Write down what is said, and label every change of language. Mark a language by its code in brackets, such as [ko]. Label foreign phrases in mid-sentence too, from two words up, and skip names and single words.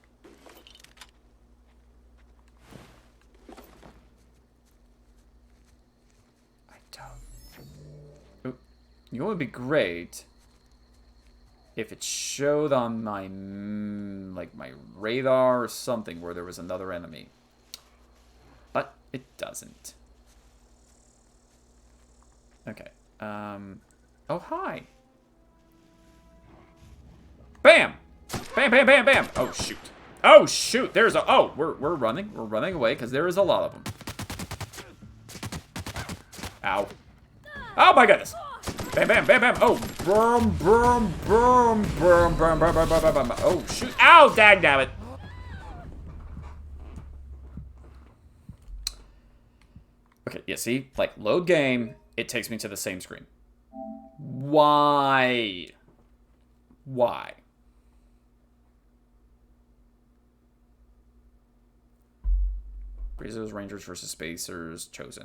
[en] I don't... Ooh. You know what would be great? If it showed on my, like, my radar or something where there was another enemy. But it doesn't. Okay. Oh, hi. Bam! Bam, bam, bam, bam! Oh, shoot. Oh, shoot! There's a... Oh, we're running. We're running away, because there is a lot of them. Ow. Oh, my goodness! Bam, bam, bam, bam! Oh, brum, brum, brum, brum, brum, brum, brum, brum, brum. Oh, shoot! Ow, dagnabbit! Okay, yeah, see? Like, load game, it takes me to the same screen. Why? Why? Brazos, Rangers versus Spacers, chosen.